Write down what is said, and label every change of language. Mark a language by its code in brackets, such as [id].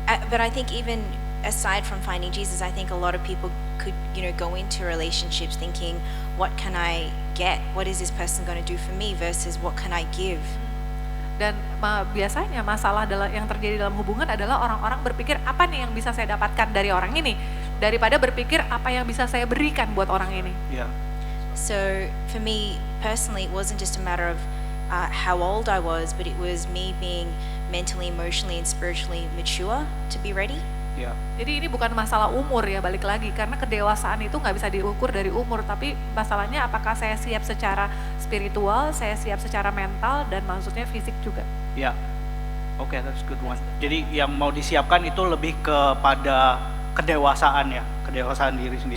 [en] But I think even aside from finding Jesus, I think a lot of people could, go into relationships thinking, what can I get? What is this person going to do for me versus what can I give? [id] Dan biasanya masalah yang terjadi dalam hubungan adalah orang-orang berpikir apa nih yang bisa saya dapatkan dari orang ini, daripada berpikir apa yang bisa saya berikan buat orang ini. [en] Yeah. So for me personally, it wasn't just a matter of how old I was, but it was me being mentally, emotionally, and spiritually mature to be ready. [id] Ya, Jadi ini bukan masalah umur ya, balik lagi, karena kedewasaan itu nggak bisa diukur dari umur, tapi masalahnya apakah saya siap secara spiritual, saya siap secara mental, dan maksudnya fisik juga. ya. Oke, that's good one. Jadi yang mau disiapkan itu lebih kepada kedewasaan ya, kedewasaan diri sendiri.